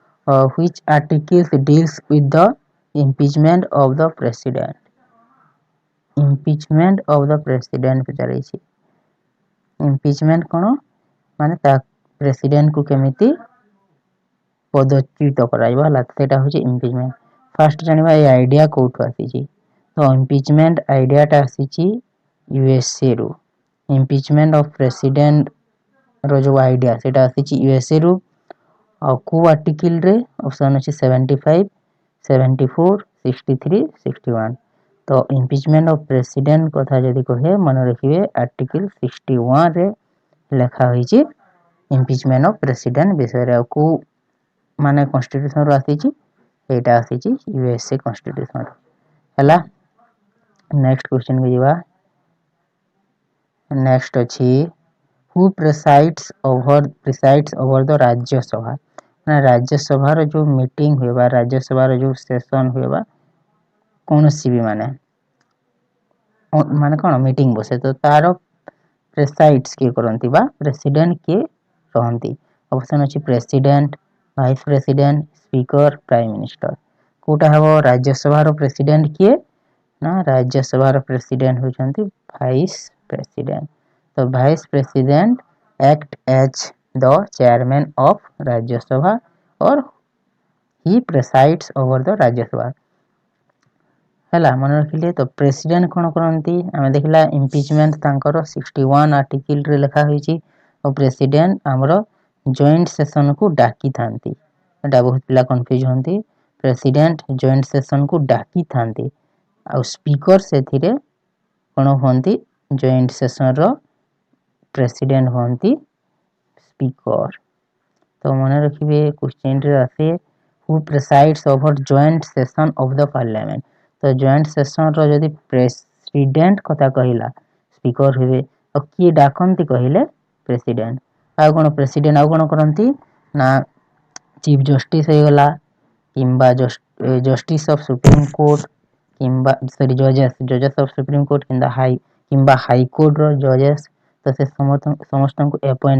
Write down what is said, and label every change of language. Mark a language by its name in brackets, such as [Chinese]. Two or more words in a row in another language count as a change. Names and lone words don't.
[English] which articles deals with the impeachment of the president. Impeachment of the president ପଚାରିଛି। [Odia] impeachment କ'ଣ ମାନେ ତା ପ୍ରେସିଡେଣ୍ଟ କୁ କେମିତି ପଦଚ୍ୟୁତ କରାଯିବ ହେଲା, ସେଇଟା ହେଉଛି impeachment। ଫାର୍ଷ୍ଟ ଜାଣିବା এই ଆଇଡିଆ କୋଉଠୁ ଆସିଛି। ତ impeachment ଆଇଡିଆଟା ଆସିଛି USA ରୁ। [English] impeachment of president [Odia] ର ଯୋଉ ଆଇଡିଆ ସେଇଟା ଆସିଛି USA ରୁ। ଆଉ କୋଉ ଆର୍ଟିକଲରେ ଅପସନ୍ ଅଛି 75, 74, 63, 61। ତ [English] impeachment of president [Odia] କଥା ଯଦି କହେ ମନେ ରଖିବେ ଆର୍ଟିକଲ 61 ରେ ଲେଖା ହୋଇଛି [English] impeachment of president [Odia] ବିଷୟରେ। ଆଉ କୋଉ ମାନେ କନଷ୍ଟିଟ୍ୟୁସନ ରୁ ଆସିଛି, ଏଇଟା ଆସିଛି USA କନଷ୍ଟିଟ୍ୟୁସନ ହେଲା। [English] next question [Odia] କୁ ଯିବା। [English] ନେକ୍ସଟ ଅଛି who presides over the राज्यसभा। [Odia] ମାନେ राज्यसभाର ଯୋଉ ମିଟିଂ ହୁଏ ବା राज्यसभाର ଯୋଉ ସେସନ ହୁଏ ବା କୌଣସି ବି ମାନେ କ'ଣ ମିଟିଂ ବସେ, ତ ତାର ପ୍ରେସାଇଡ୍ସ କିଏ କରନ୍ତି ବା ପ୍ରେସିଡେଣ୍ଟ କିଏ ରହନ୍ତି। ଅପସନ୍ ଅଛି ପ୍ରେସିଡେଣ୍ଟ, [English] vice president, [Odia] ସ୍ପିକର, [English] prime minister. [Odia] କୋଉଟା ହେବ ରାଜ୍ୟସଭାର ପ୍ରେସିଡେଣ୍ଟ କିଏ ନା ରାଜ୍ୟସଭାର ପ୍ରେସିଡେଣ୍ଟ ହେଉଛନ୍ତି [English] vice president. ତ vice president act as the chairman of Rajya Sabha or he presides over the Rajya Sabha ହେଲା। [Odia] ମନେ ରଖିଲେ ତ ପ୍ରେସିଡେଣ୍ଟ କ'ଣ କରନ୍ତି ଆମେ ଦେଖିଲା ଇମ୍ପିଚମେଣ୍ଟ ତାଙ୍କର 61 ଆର୍ଟିକଲରେ ଲେଖା ହୋଇଛି। ଆଉ ପ୍ରେସିଡେଣ୍ଟ ଆମର [English] joint sessionକୁ [Odia] ଡାକିଥାନ୍ତି। ଏଟା ବହୁତ ପିଲା କନଫ୍ୟୁଜ ହୁଅନ୍ତି। ପ୍ରେସିଡେଣ୍ଟ [English] joint sessionକୁ [Odia] ଡାକିଥାନ୍ତି ଆଉ ସ୍ପିକର ସେଥିରେ କ'ଣ ହୁଅନ୍ତି [English] joint sessionର [Odia] ପ୍ରେସିଡେଣ୍ଟ ହୁଅନ୍ତି ସ୍ପିକର। ତ ମନେ ରଖିବେ କ୍ୱେଶ୍ଚନରେ ଆସେ [English] who presides over joint session of the parliament। [Odia] ତ [English] joint sessionର [Odia] ଯଦି ପ୍ରେସିଡେଣ୍ଟ କଥା କହିଲା ସ୍ପିକର ହେବେ, ଆଉ କିଏ ଡାକନ୍ତି କହିଲେ ପ୍ରେସିଡେଣ୍ଟ। ଆଉ କ'ଣ ପ୍ରେସିଡେଣ୍ଟ ଆଉ କ'ଣ କରନ୍ତି ନା [English] chief justice [Odia] ହେଇଗଲା କିମ୍ବା [English] justice of Supreme Court [Odia] କିମ୍ବା [English] judges of Supreme Court [Odia] କିମ୍ବା ହାଇକୋର୍ଟର ଜଜେସ୍, ତ ସେ ସମସ୍ତଙ୍କୁ ଆପଏଣ୍ଟ।